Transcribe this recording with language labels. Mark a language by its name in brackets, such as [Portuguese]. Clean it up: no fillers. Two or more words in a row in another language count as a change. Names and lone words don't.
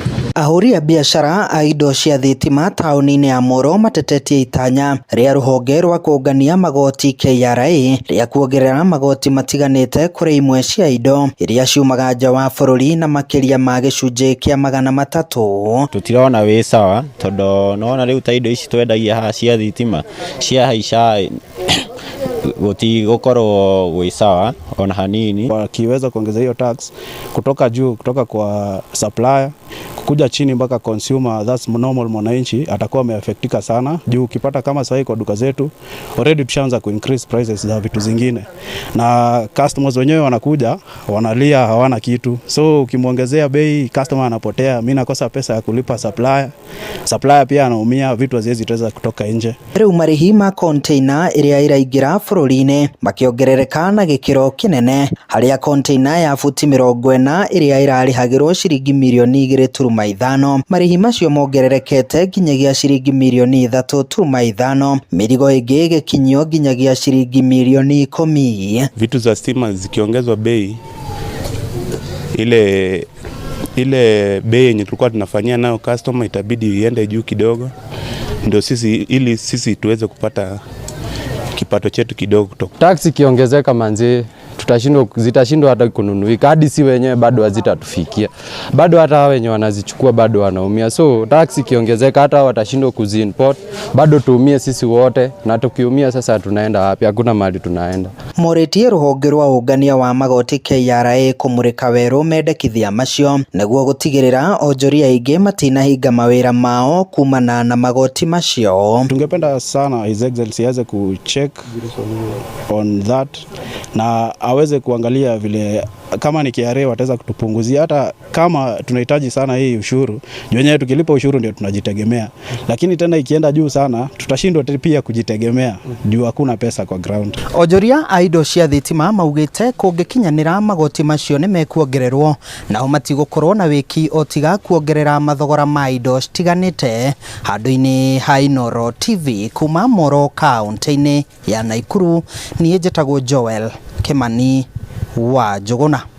[Kikuyu] Ahũri a biacara a indo cia thitima taũni-inĩ ya Moro matetetie itanya rĩa rũhonge rwa kũngania magoti KRA rĩa kuongerera magoti matiganĩte kũrĩ imwe cia indo iria ciumaga nja wa bũrũri na makĩria ma gĩcunjĩ kĩa 300. Tutirona wĩ sawa tondũ nona rĩu ta indo ici twendagia haha cia thitima cia haica gũkorwo gwĩ sawa ona hanini. [Swahili] Wakiweza kuongeza hiyo tax kutoka juu, kutoka kwa supplier kukuja chini mpaka consumer, [English] that's normal [Swahili] mwananchi atakuwa ameaffectika sana. Juu ukipata kama sasa kwa duka zetu already tushaanza [English] increase prices [Swahili] za vitu zingine, na customers wenyewe wanakuja wanalia hawana kitu, so ukimuongezea bei customer anapotea, mimi nakosa pesa ya kulipa supplier pia anaumia, vitu haziwezi teza kutoka nje. [Kikuyu] Rĩu marĩhi ma container iria iraingĩra bũrũri-inĩ makĩongerereka na gĩkĩro kĩnene, harĩa container ya futi 40 iria irarĩhagĩrwo ciringi mirioni 2.5, marĩhi macio mongererekete nginyagia ciringi mirioni 3.5, mĩrigo ĩngĩ ĩgĩkinyio nginyagia ciringi mirioni 10. [Swahili] Vitu za stima zikiongezwa bei, ile bei yenye tulikuwa tunafanyia nayo customer itabidi iende juu kidogo, ndio sisi tuweze kupata kipato chetu kidogo kutoka. Taxi kiongezeka manzi zitashindwa hata kununuika, hadi si wenyewe bado hazitatufikia, bado hata wenye wanazichukua bado wanaumia. So taxi kiongezeka hata watashindwa kuziimport, bado tuumie sisi wote, na tukiumia sasa tunaenda wapi? Hakuna mahali tunaenda. [Kikuyu] Moretie rũhonge rwa ũngania wa magoti KRA kũmũrĩka werũ mendekithia macio nĩguo gũtigĩrĩra onjoria aingĩ matinahinga mawĩra mao kumana na magoti macio. [Swahili] Tungependa sana His Excellency aweze kucheck [English] on that [Swahili] na aweze kuangalia vile kama ni KRA wataweza kutupunguzia, hata kama tunahitaji sana hii ushuru. Wenyewe tukilipa ushuru ndio tunajitegemea, lakini tena ikienda juu sana tutashindwa pia kujitegemea juu hakuna pesa kwa ground. [Kikuyu] Onjoria a indo cia thitima maugĩte kũngĩkinyanĩra magoti macio nĩ mekuongererwo, nao matigũkorwo na wĩki o tiga kuongerera mathogora ma indo citiganĩte. Handũ-inĩ ha Inooro TV kuma Moro kaunti-inĩ ya Nakuru, niĩ njĩtagwo Joel Kimani wa Njũgũna.